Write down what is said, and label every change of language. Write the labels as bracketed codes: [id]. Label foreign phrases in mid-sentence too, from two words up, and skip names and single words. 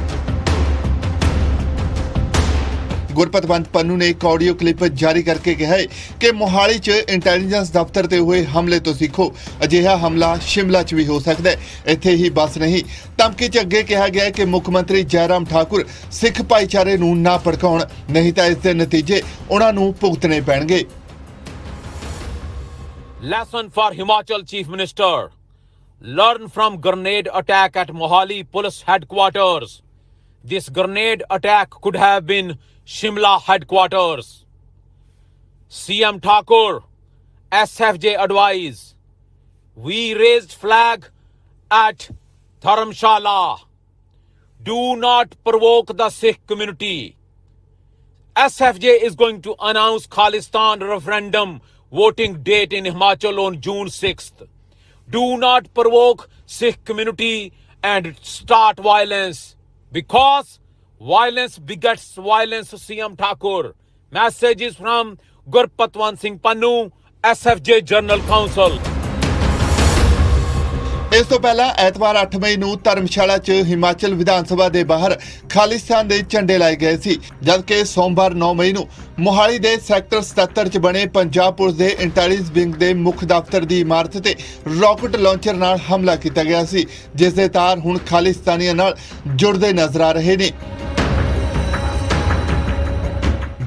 [pa] ਗੁਰਪਤਵੰਤ ਪੰਨੂ ਨੇ ਇੱਕ ਆਡੀਓ ਕਲਿੱਪ ਜਾਰੀ ਕਰਕੇ ਕਿਹਾ ਹੈ ਕਿ ਮੋਹਾਲੀ 'ਚ ਇੰਟੈਲੀਜੈਂਸ ਦਫ਼ਤਰ ਤੇ ਹੋਏ ਹਮਲੇ ਤੋਂ ਸਿੱਖੋ, ਅਜਿਹਾ ਹਮਲਾ ਸ਼ਿਮਲਾ 'ਚ ਵੀ ਹੋ ਸਕਦਾ ਹੈ। ਇੱਥੇ ਹੀ ਬਸ ਨਹੀਂ, ਧਮਕੀ 'ਚ ਅੱਗੇ ਕਿਹਾ ਗਿਆ ਕਿ ਮੁੱਖ ਮੰਤਰੀ ਜੈਰਾਮ ਠਾਕੁਰ ਸਿੱਖ ਭਾਈਚਾਰੇ ਨੂੰ ਨਾ ਭੜਕਾਉਣ, ਨਹੀਂ ਤਾਂ ਇਸ ਦੇ ਨਤੀਜੇ ਉਹਨਾਂ ਨੂੰ ਭੁਗਤਣੇ ਪੈਣਗੇ। [en] Lesson for Himachal Chief Minister. Learn from grenade attack at Mohali Police Headquarters. This grenade attack could have been Shimla headquarters. CM Thakur, SFJ advise. We raised flag at Dharamshala. Do not provoke the Sikh community. SFJ is going to announce Khalistan referendum voting date in Himachal on June 6th. Do not provoke Sikh community and start violence, because violence begets violence. CM Thakur. Messages from Gurpatwant Singh Pannu, SFJ General Council. [pa] ਇਸ ਤੋਂ ਪਹਿਲਾਂ ਐਤਵਾਰ 8 ਮਈ ਨੂੰ ਧਰਮਸ਼ਾਲਾ 'ਚ ਹਿਮਾਚਲ ਵਿਧਾਨ ਸਭਾ ਦੇ ਬਾਹਰ ਖਾਲਿਸਤਾਨ ਦੇ ਝੰਡੇ ਲਾਏ ਗਏ ਸੀ, ਜਦਕਿ ਸੋਮਵਾਰ 9 ਮਈ ਨੂੰ ਮੋਹਾਲੀ ਦੇ ਸੈਕਟਰ 77 'ਚ ਬਣੇ ਪੰਜਾਬ ਪੁਲਿਸ ਦੇ ਇੰਟੈਲੀਜੈਂਸ ਵਿੰਗ ਦੇ ਮੁੱਖ ਦਫ਼ਤਰ ਦੀ ਇਮਾਰਤ ਤੇ ਰਾਕਟ ਲਾਂਚਰ ਨਾਲ ਹਮਲਾ ਕੀਤਾ ਗਿਆ ਸੀ, ਜਿਸ ਦੇ ਤਾਰ ਹੁਣ ਖਾਲਿਸਤਾਨੀਆਂ ਨਾਲ ਜੁੜਦੇ ਨਜ਼ਰ ਆ ਰਹੇ ਨੇ।